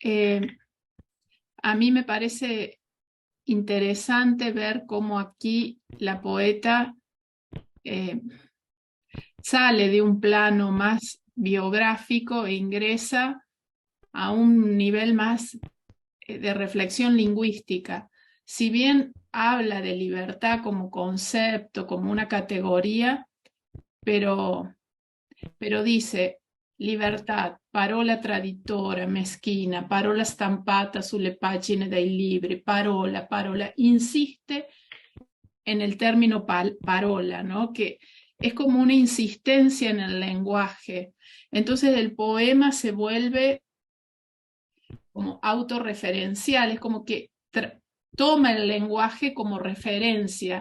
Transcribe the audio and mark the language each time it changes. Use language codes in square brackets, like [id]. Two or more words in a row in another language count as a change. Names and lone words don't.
[es] a mí me parece interesante ver cómo aquí la poeta sale de un plano más biográfico e ingresa a un nivel más de reflexión lingüística. Si bien habla de libertad como concepto, como una categoría, pero dice [it] libertà, parola traditora, meschina, parola stampata sulle pagine dei libri, parola, parola, [es] insiste en el término parola, ¿no? Que es como una insistencia en el lenguaje. Entonces el poema se vuelve como autorreferencial, es como que toma el lenguaje como referencia.